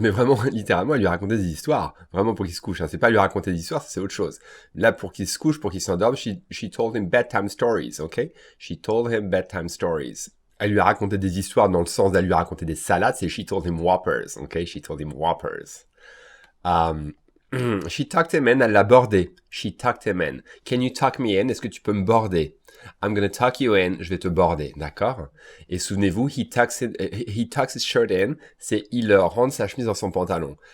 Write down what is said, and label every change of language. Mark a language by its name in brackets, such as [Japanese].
[French] Mais vraiment, littéralement, elle lui a raconté des histoires. Vraiment pour qu'il se couche. Hein. C'est pas lui raconter des histoires, c'est autre chose. Là, pour qu'il se couche, pour qu'il s'endorme, [English] she told him bedtime stories, ok? She told him bedtime stories. [French] Elle lui a raconté des histoires dans le sens d'elle lui a raconté des salades, c'est [English] she told him whoppers, ok? She told him whoppers. She tucked him in, [French] elle l'a bordé. [English] She tucked him in. Can you tuck me in? [French] Est-ce que tu peux me border? [English] I'm gonna tuck you in, [French] je vais te border, d'accord? Et souvenez-vous, [English] he tucks his shirt in, [French] c'est il rentre sa chemise dans son pantalon.